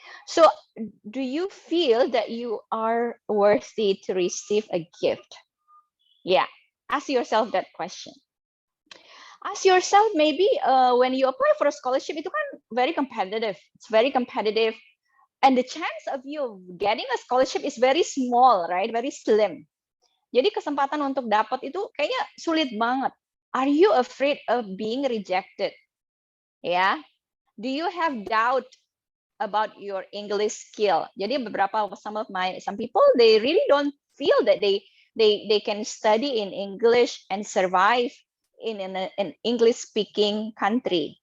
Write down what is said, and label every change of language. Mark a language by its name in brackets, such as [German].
[English] So, do you feel that you are worthy to receive a gift? Yeah, ask yourself that question. Ask yourself, maybe when you apply for a scholarship, [Indonesian] itu kan [English] very competitive. It's very competitive. And the chance of you getting a scholarship is very small, right? Very slim. [Indonesian] Jadi kesempatan untuk dapat itu kayaknya sulit banget. [English] Are you afraid of being rejected? Yeah. Do you have doubt about your English skill? [Indonesian] Jadi [English] some people, they really don't feel that they can study in English and survive in an English speaking country.